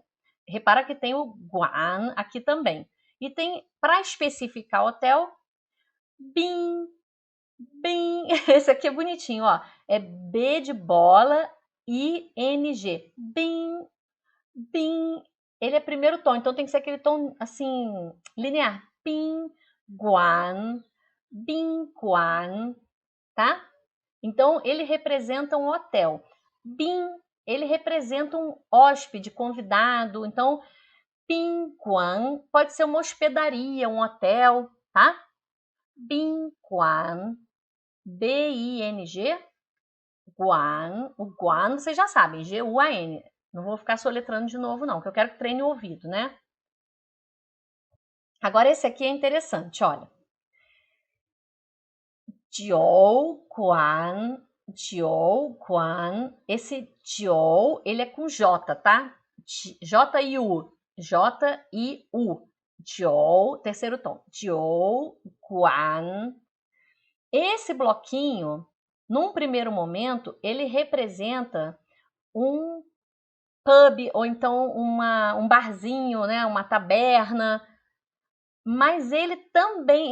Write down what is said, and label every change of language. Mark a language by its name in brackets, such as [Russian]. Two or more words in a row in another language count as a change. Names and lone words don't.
[Portuguese] Repara que tem o Guan aqui também. E tem, para especificar hotel, [Chinese] Bin, Bin. [Portuguese] Esse aqui é bonitinho, ó. É B de bola, I-N-G. [Chinese] Bin, Pin, [Portuguese] ele é primeiro tom, então tem que ser aquele tom assim, linear. Pin, [Chinese] guan, bin, guan, [Portuguese] tá? Então ele representa um hotel. Bin, ele representa um hóspede, convidado. Então, [Chinese] bin, guan [Portuguese] pode ser uma hospedaria, um hotel, tá? Bin, guan, B-I-N-G, guan. O guan, vocês já sabem, G-U-A-N. Não vou ficar soletrando de novo, não, que eu quero que treine o ouvido, né? Agora esse aqui é interessante, olha. [Chinese] Jiou Quan, Jiou Quan. [Portuguese] Esse Jiou, ele é com J, tá? J-I-U. J-I-U. Jiou, terceiro tom. [Chinese] Jiou Quan. [Portuguese] Esse bloquinho, num primeiro momento, ele representa um pub ou então um barzinho, né? Uma taberna. Mas ele também.